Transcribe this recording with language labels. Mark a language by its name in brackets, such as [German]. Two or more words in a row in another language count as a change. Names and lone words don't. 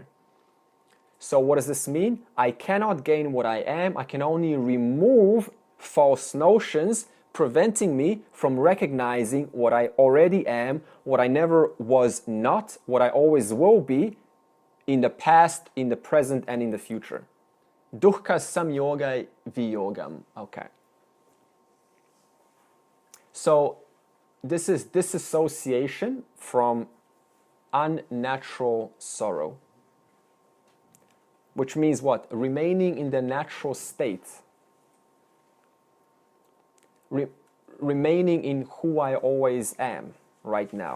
[English] So what does this mean? I cannot gain what I am. I can only remove false notions preventing me from recognizing what I already am, what I never was not, what I always will be in the past, in the present, and in the future. [Pali] Dukkha samyoga viyogam. [English] Okay. So this is disassociation from unnatural sorrow. Which means what? Remaining in the natural state. Remaining in who I always am right now.